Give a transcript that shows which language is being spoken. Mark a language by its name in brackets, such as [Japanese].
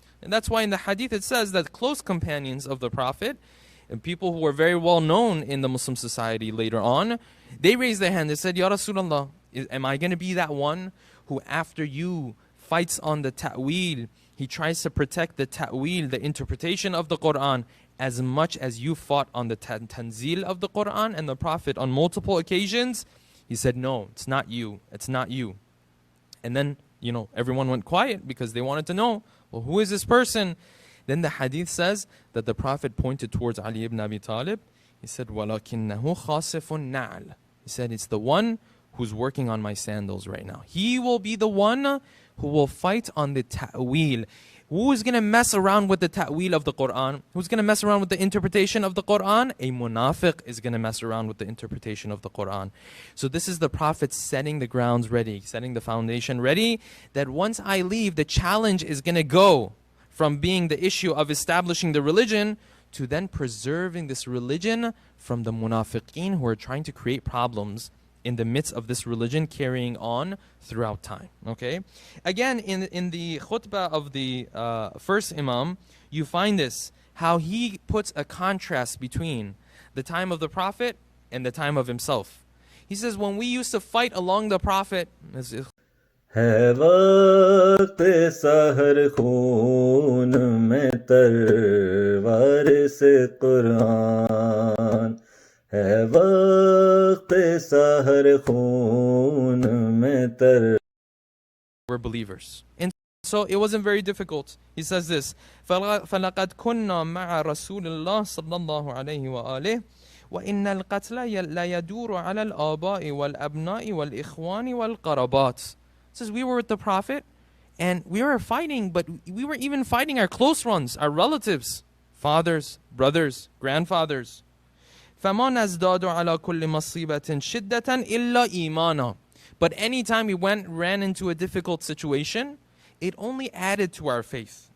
[English] And that's why in the hadith it says that close companions of the Prophet, and people who were very well known in the Muslim society later on, they raised their hand. They said, Ya Rasulullah, am I going to be that one who after you fights on the ta'wil, he tries to protect the ta'wil, the interpretation of the Qur'an, as much as you fought on the tanzil of the Qur'an? And the Prophet on multiple occasions, he said, no, it's not you, it's not you. And then, everyone went quiet because they wanted to know, well, who is this person? Then the hadith says that the Prophet pointed towards Ali ibn Abi Talib. [Arabic] He said, وَلَكِنَّهُ خَاسِفٌ نَعْلٌ. [English] He said, it's the one who's working on my sandals right now. He will be the one who will fight on the ta'wil. Who is going to mess around with the ta'wil of the Qur'an? Who's going to mess around with the interpretation of the Qur'an? A munafiq is going to mess around with the interpretation of the Qur'an. So this is the Prophet setting the grounds ready, setting the foundation ready, that once I leave, the challenge is going to go from being the issue of establishing the religion to then preserving this religion from the munafiqeen who are trying to create problems in the midst of this religion carrying on throughout time. Okay? Again, in the khutbah of the first Imam, you find this, how he puts a contrast between the time of the Prophet and the time of himself. He says, when we used to fight along the Prophet, [Urdu] ہے وقت سحر خون میں تروار سے قرآن ہے وقت سحر خون میں تر. [English] We're believers. And so it wasn't very difficult. [Arabic] He says this, فَلَقَدْ كُنَّا مَعَ رَسُولِ اللَّهِ صَلَّى اللَّهُ عَلَيْهِ وَآلِهِ وَإِنَّ الْقَتْلَ لَيَدُورُ عَلَى الْآبَاءِ وَالْأَبْنَاءِ وَالْإِخْوَانِ وَالْقَرَبَاتِ. [English] It says we were with the Prophet and we were fighting, but we were even fighting our close ones, our relatives, fathers, brothers, grandfathers. [Arabic] فَمَا نَزْدَادُ عَلَى كُلِّ مَصِيبَةٍ شِدَّةً إِلَّا إِيمَانًا. [English] But anytime we ran into a difficult situation, it only added to our faith.